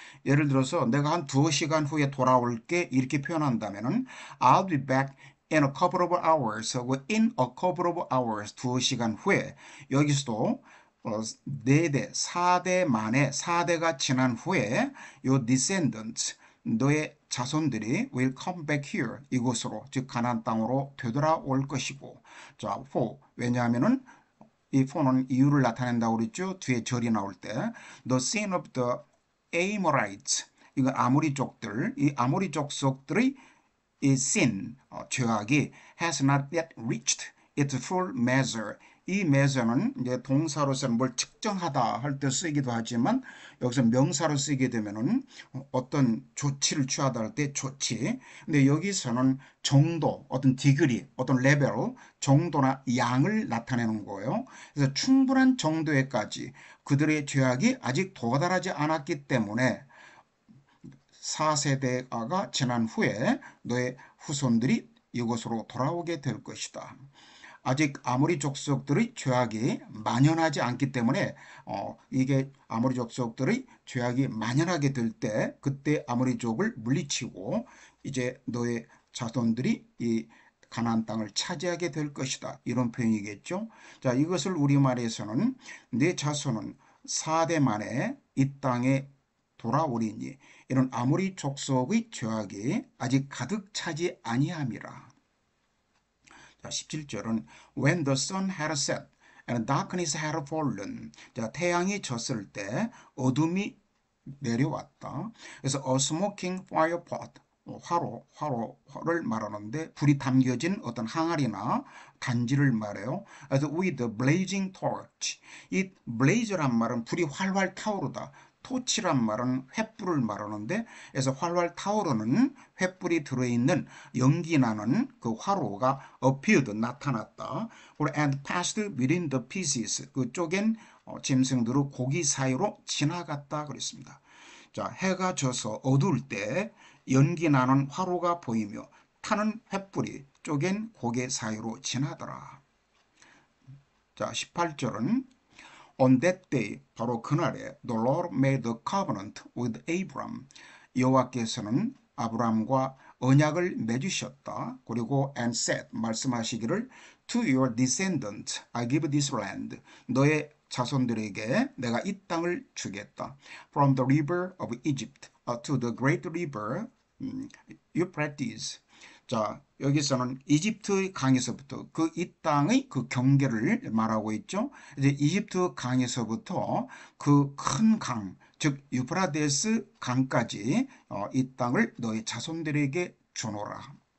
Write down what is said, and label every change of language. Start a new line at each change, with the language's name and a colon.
Korean: 예를 들어서 내가 한 2시간 후에 돌아올게 이렇게 표현한다면은 I'll be back in a couple of hours 하고 in a couple of hours 2시간 후에 여기서도 4대, 4대 만에 4대가 지난 후에 요 descendants 너의 자손들이 will come back here 이곳으로 즉 가나안 땅으로 되돌아올 것이고 자, for 왜냐하면은 이 for는 이유를 나타낸다고 그랬죠.
English: 뒤에 절이 나올 때 the sin of the Amorites 이건 아모리족들 이 아모리족 속들의 이 sin 죄악이 has not yet reached its full measure
Korean: 이 measure는 이제 동사로서는 뭘 측정하다 할 때 쓰이기도 하지만 여기서 명사로 쓰이게 되면은 어떤 조치를 취하다 할 때 조치. 근데 여기서는 정도, 어떤 디그리, 어떤 레벨, 정도나 양을 나타내는 거예요. 그래서 충분한 정도에까지 그들의 죄악이 아직 도달하지 않았기 때문에 4세대가 지난 후에 너의 후손들이 이곳으로 돌아오게 될 것이다. 아직 아모리 족속들의 죄악이 만연하지 않기 때문에 이게 아모리 족속들의 죄악이 만연하게 될 때 그때 아모리족을 물리치고 이제 너의 자손들이 이 가나안 땅을 차지하게 될 것이다. 이런 표현이겠죠. 자, 이것을 우리말에서는 내 자손은 4대 만에 이 땅에 돌아오리니 이런 아모리 족속의 죄악이 아직 가득 차지 아니함이라.
English: 자, 17절은 When the sun had set and darkness had fallen.
Korean: 자, 태양이 졌을 때 어둠이 내려왔다.
English: 그래서 a smoking fire pot.
Korean: 화로를 말하는데 불이 담겨진 어떤 항아리나 단지를 말해요.
English: 그래서 with a blazing torch.
Korean: 이 blaze란 말은 불이 활활 타오르다. 토치란 말은 횃불을 말하는데 그래서 활활 타오르는 횃불이 들어있는 연기 나는 그 화로가 appeared 나타났다. and passed within the pieces 그 쪼갠 짐승들의 고기 사이로 지나갔다 그랬습니다. 자, 해가 져서 어두울 때 연기 나는 화로가 보이며 타는 횃불이 쪼갠 고개 사이로 지나더라.
English: 자, 18절은 On that day, 바로 그날에 The Lord made a covenant with Abram.
Korean: 여호와께서는 아브람과 언약을 맺으셨다.
English: 그리고 and said, 말씀하시기를 To your descendants, I give this land.
Korean: 너의 자손들에게 내가 이 땅을 주겠다.
English: From the river of Egypt to the great river Euphrates.
Korean: 자, 여기서는 이집트 강에서부터 그 이 땅의 그 경계를 말하고 있죠. 이제 이집트 강에서부터 그 큰 강, 즉 유프라데스 강까지 이 땅을 너희 자손들에게 주노라.